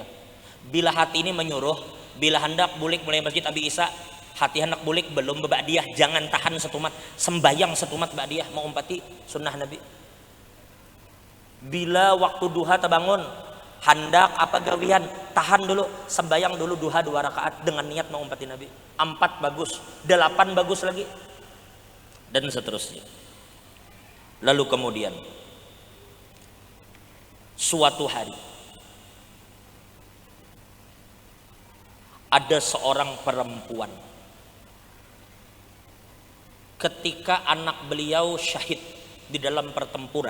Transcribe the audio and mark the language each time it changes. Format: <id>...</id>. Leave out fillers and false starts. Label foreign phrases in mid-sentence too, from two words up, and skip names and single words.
<bjn>Bila hati ini menyuruh, bila hendak bulik mulai masjid Abi Isa, hati hendak bulik belum bebadiah, jangan tahan setumat, sembayang setumat ba'diyah mau umpati sunnah Nabi. Bila waktu duha terbangun, hendak apa gawian, tahan dulu, sembayang dulu duha 2 rakaat dengan niat mengumpati Nabi.</bjn> <id>4 bagus, 8 bagus lagi, dan seterusnya. Lalu kemudian suatu hari ada seorang perempuan, ketika anak beliau syahid di dalam pertempuran.</id>